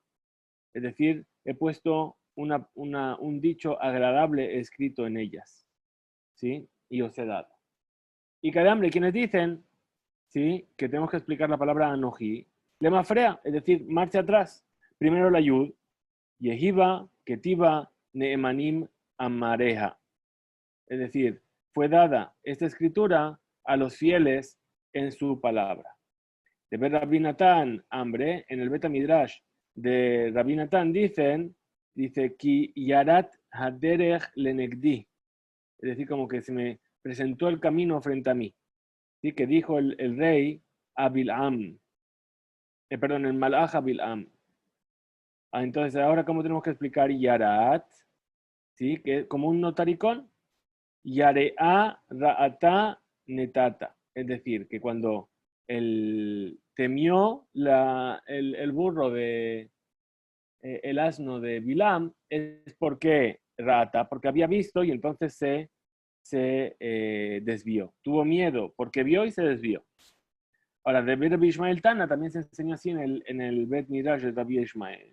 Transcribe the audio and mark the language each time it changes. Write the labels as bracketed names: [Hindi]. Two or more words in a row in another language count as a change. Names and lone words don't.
[Spanish] Es decir, he puesto un dicho agradable escrito en ellas. ¿Sí? Y os he dado. Y cada hambre, quienes dicen, ¿sí? Que tenemos que explicar la palabra anoji, lema frea, es decir, marcha atrás. Primero la yud, [Hebrew] yehiva, ketiva, neemanim, amareja. [Spanish] Es decir, fue dada esta escritura a los fieles en su palabra. De ver Rabbi Natán, hambre, en el Beta Midrash de Rabbi Natán dice, [Hebrew] Ki yarat haderech lenegdi. [Spanish] Es decir, como que se me presentó el camino frente a mí. ¿Sí? Que dijo el rey a Bil'am. El malaj a Bil'am. Entonces, ahora, ¿cómo tenemos que explicar yarat? ¿Sí? Que como un notaricón. [Hebrew] Yare'a ra'ata netata. [Spanish] Es decir, que cuando temió el burro el asno de Bilam, es porque rata, porque había visto y entonces se desvió. Tuvo miedo porque vio y se desvió. Ahora, de Rabbi Ishmael Tana también se enseña así en el Bet Midrash de Rabbi Ishmael.